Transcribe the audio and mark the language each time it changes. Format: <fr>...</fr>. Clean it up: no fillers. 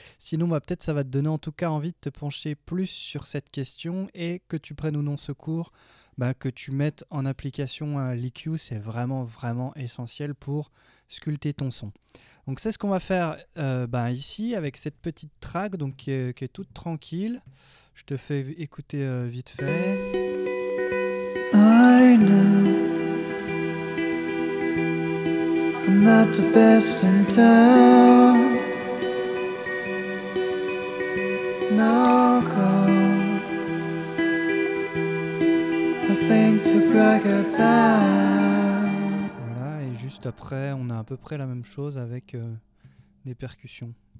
<fr>Sinon peut-être ça va te donner en tout cas envie de te pencher plus sur cette question et que tu prennes ou non ce cours, que tu mettes en application l'EQ, c'est vraiment essentiel pour sculpter ton son. Donc c'est ce qu'on va faire ici avec cette petite track donc, qui est toute tranquille. Je te fais écouter vite fait.</fr> <en>I know I'm not the best in town. No goal, nothing to brag about.</en> <fr>Voilà, et juste après, on a à peu près la même chose avec des percussions.</fr>